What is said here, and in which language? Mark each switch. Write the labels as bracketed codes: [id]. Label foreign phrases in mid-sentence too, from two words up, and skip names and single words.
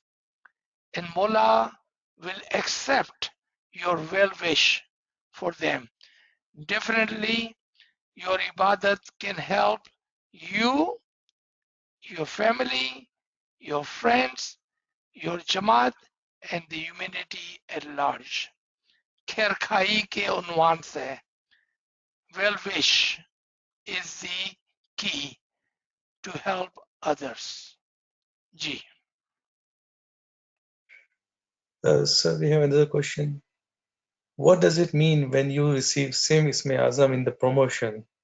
[en] And Mullah will accept your well wish for them. Definitely, your ibadat can help you, your family, your friends, your Jamaat, and the humanity at large. [ur] خیر خواہی کے عنوان سے, [en] well wish is the key to help others. [ur] Ji. [en] Sir, we have another question. What does it mean when you receive same Isme Azam in the promotion?